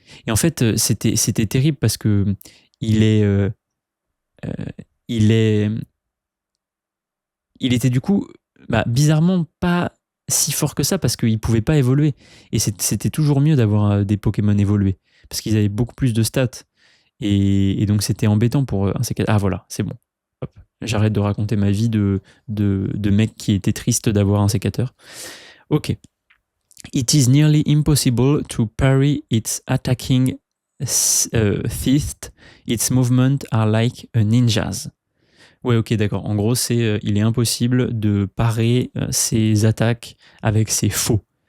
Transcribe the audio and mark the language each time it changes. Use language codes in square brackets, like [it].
[fr] Et en fait, c'était terrible parce que il était du coup bizarrement pas si fort que ça parce qu'il pouvait pas évoluer. Et c'était toujours mieux d'avoir des Pokémon évolués parce qu'ils avaient beaucoup plus de stats. Et donc c'était embêtant pour un sécateur. Ah voilà, c'est bon. Hop. J'arrête de raconter ma vie de mec qui était triste d'avoir un sécateur. Ok. [en] It is nearly impossible to parry its attacking teeth. Its movements are like a ninja's. [fr] Ouais, ok, d'accord. En gros, il est impossible de parer ses attaques avec ses faux.